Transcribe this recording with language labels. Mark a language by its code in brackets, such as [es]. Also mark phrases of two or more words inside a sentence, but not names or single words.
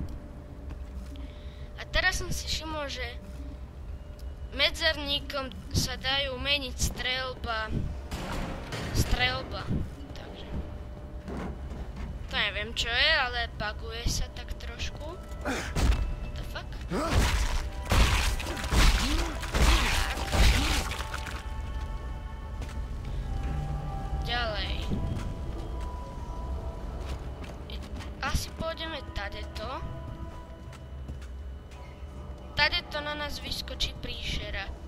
[sk] A teraz som si všimol, že medzerníkom sa dajú meniť strelba. Takže to neviem čo je, ale buguje sa tak trošku. [en] What the fuck? [sk] Ďalej. Asi pôjdeme tadeto. Tadeto na nás vyskočí príšera.